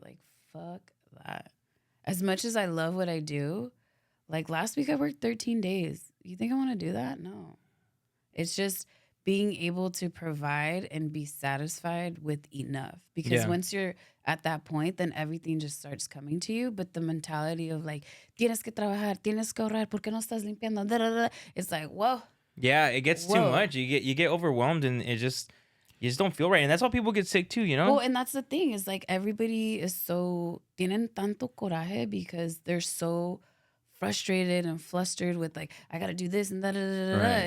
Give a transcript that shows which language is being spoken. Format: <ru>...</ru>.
<en>Like, fuck that. As much as I love what I do, like last week I worked 13 days. You think I want to do that? No. It's just being able to provide and be satisfied with enough. Because once you're at that point, then everything just starts coming to you.</en> <es>But the mentality of like, tienes que trabajar, tienes que ahorrar, ¿por qué no estás limpiando?</es> <en>Da, da, da. It's like, whoa. Yeah, it gets too much. You get overwhelmed and you just don't feel right. And that's how people get sick too, you know? Well, and that's the thing is like everybody is so, tienen tanto coraje because they're so frustrated and flustered with like, I got to do this and da da da da. Right.</en>